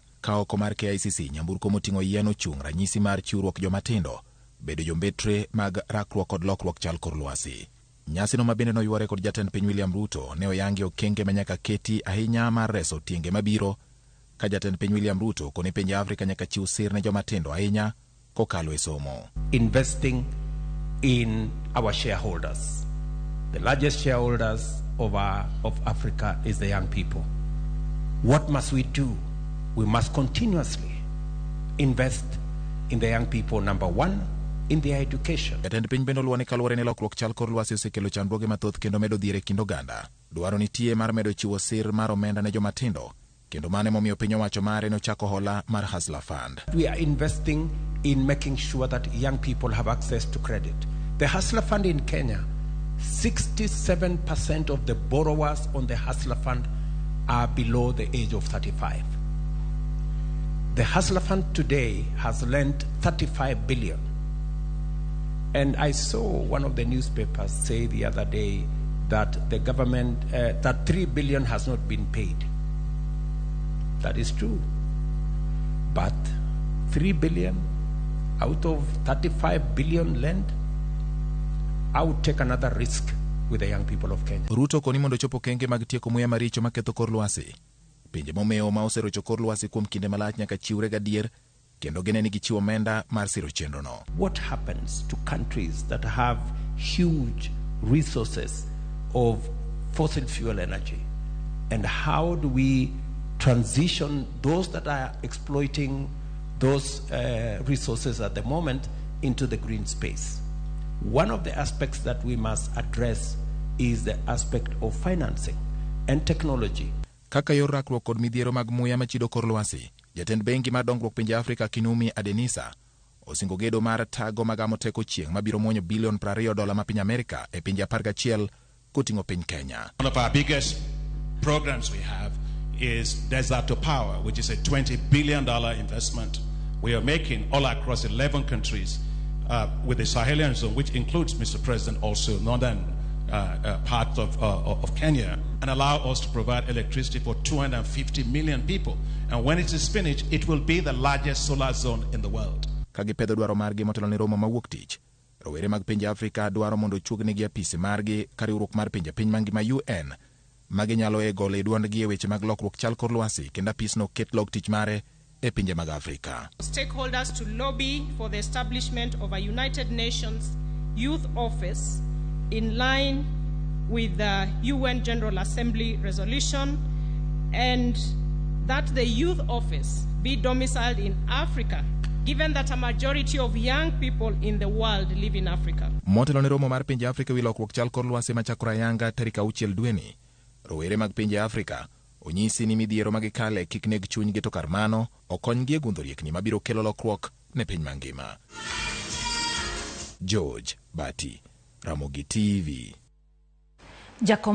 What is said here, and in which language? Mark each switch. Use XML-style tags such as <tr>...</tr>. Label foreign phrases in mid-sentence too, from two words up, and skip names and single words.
<luo>Ka oko mar KICC nyamburko moting'o yien ochung' ranyisi mar chiwruok joma tindo bedo jombetre mag rakruok kod lokruok chal kor lwasi. Nyasi no mabende noywore kod jatend piny William Ruto ne oyangi okenge manyaka keti ahinya mar reso tienge mabiro ka jatend piny William Ruto kone pinje Afrika nyaka chiw sir ne joma tindo ahinya kokalo e somo.</luo> <en>Investing in our shareholders. The largest shareholders of Africa is the young people. What must we do? We must continuously invest in the young people, number one, in their education.</en> <luo>Jatend piny bende oluwo ni kaluwore ne lokruok chal kor lwasi osekelo chandruoge mathoth kendo medo dhier e kind oganda. Dwaro nitie mar medo chiwo sir mar omenda ne joma tindo kendo mane momiyo piny owacho mare nochako hola mar Hustler Fund.</luo> <en>We are investing in making sure that young people have access to credit. The Hustler Fund in Kenya, 67% of the borrowers on the Hustler Fund are below the age of 35. The Hustler Fund today has lent 35 billion. And I saw one of the newspapers say the other day that the government, that 3 billion has not been paid. That is true. But 3 billion out of 35 billion lent, I would take another risk with the young people of Kenya.</en> <luo>Ruto koni mondo chopo kenge mag tieko muya maricho maketho kor lwasi. Pinje momeo ma oserocho kor lwasi kuom kinde malach nyaka chiwre gadier kendo gene ni gichiwo omenda mar siro chenro no.</luo> <en>What happens to countries that have huge resources of fossil fuel energy? And how do we transition those that are exploiting those resources at the moment into the green space? One of the aspects that we must address is the aspect of financing and technology.</en> <luo>Kaka yor rakruok kod midhiero mag muya machido kor lwasi, jatend bengi mar dongruok pinje Afrika Kinumi Adenisa osingo gedo mar tago magamo teko chieng' mabiro muonyo bilion $20 ma piny Amerika e pinje 11 koting'o piny Kenya.</luo> <en>One of our biggest programs we have is Desert to Power, which is a $20 billion investment we are making all across 11 countries with the Sahelian zone, which includes, Mr. President, also northern part of Kenya, and allow us to provide electricity for 250 million people. And when it is finished, it will be the largest solar zone in the world.</en> <luo>Kagipedho dwaro margi motelo ne romo mawuok tich, rowere mag pinje Afrika dwaro mondo chuognegi apise margi ka riwruok mar pinje piny mangima UN maginyalo ego le duondgi e weche mag lokruok chal kor lwasi kendo apisno ket log tich mare e pinje mag Afrika.</luo> <en>Stakeholders to lobby for the establishment of a United Nations Youth Office in line with the UN General Assembly resolution, and that the youth office be domiciled in Africa, given that a majority of young people in the world live in Africa.</en> <luo>Motelo ne romo mar pinje Afrika wi lokruok chal kor lwasi machakore ayanga tarik 6 dweni, rowere mag pinje Afrika onyisi ni midhiero magikale kik neg chunygi to kar mano okonygi e gundho riekni mabiro kelo lokruok ne piny mangima. George Bati, Ramogi TV.</luo>